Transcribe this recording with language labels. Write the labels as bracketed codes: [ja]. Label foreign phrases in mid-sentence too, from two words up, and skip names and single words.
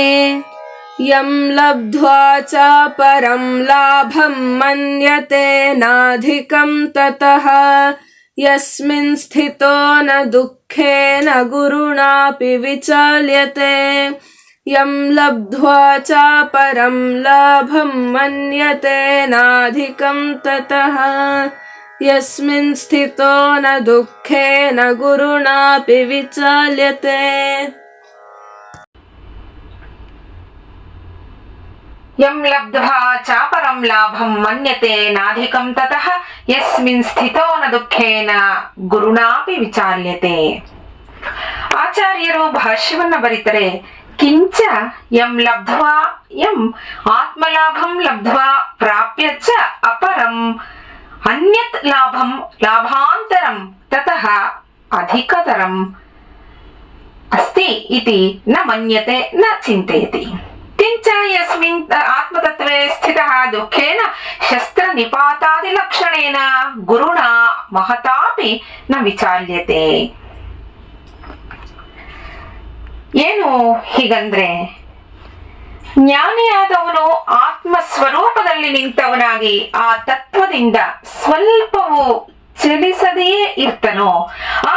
[sa] ಯಂ ಲಬ್ಧ್ವಾ ಚಾಪರಂ ಲಾಭಂ ಮನ್ಯತೆ ನಾಧಿಕಂ ತತಃ ಯಸ್ಮಿನ್ ಸ್ಥಿತೋ ನ ದುಃಖೇನ ಗುರುಣಾಪಿ ವಿಚಾಲ್ಯತೆ ಯಂ ಲಬ್ಧ್ವಾ ಚಾಪರಂ ಲಾಭಂ ಮನ್ಯತೆ ನಾಧಿಕಂ ತತಃ ಯಸ್ಮಿನ್ ಸ್ಥಿತೋ ನ ದುಃಖೇನ ಗುರುಣಾಪಿ ವಿಚಾಲ್ಯತೆ ಯಂ ಲಬ್ಧ್ವಾ ಚಾಪರಂ ಲಾಭಂ ಮನ್ಯತೆ ನಾಧಿಕಂ ತತಃ ಯಸ್ಮಿನ್ ಸ್ಥಿತೋ ನ ದುಃಖೇನ ಗುರುಣಾಪಿ ವಿಚಾಲ್ಯತೆ. [kn] ಆಚಾರ್ಯರು ಭಾಷ್ಯವನ್ನ ಬರೀತಾರೆ, [sa] ಕಿಂಚ ಯಂ ಲಬ್ಧ್ವಾ ಯಂ ಆತ್ಮಲಾಭಂ ಲಬ್ಧ್ವಾ ಪ್ರಾಪ್ಯ ಚ ಅಪರಂ ಅನ್ಯತ್ ಲಾಭಂ ಲಾಭಾಂತರಂ ತತಃ ಅಧಿಕತರಂ ಅಸ್ತಿ ಇತಿ ನ ಮನ್ಯತೆ ನ ಚಿಂತಯತಿ. ಕಿಂಚ ಯಸ್ಮಿನ್ ಆತ್ಮತತ್ವೇ ಸ್ಥಿತಃ ದುಃಖೇನ ಶಸ್ತ್ರ ನಿಪಾತಾದಿ ಲಕ್ಷಣೇನ ಗುರುಣ ಮಹತಾಪಿ ನ ವಿಚಾಲ್ಯತೆ. [kn] ಏನು ಹೀಗಂದ್ರೆ, ಜ್ಞಾನಿಯಾದವನು ಆತ್ಮ ಸ್ವರೂಪದಲ್ಲಿ ನಿಂತವನಾಗಿ ಆ ತತ್ವದಿಂದ ಸ್ವಲ್ಪವೂ ಚಲಿಸದೆಯೇ ಇರ್ತನೋ, ಆ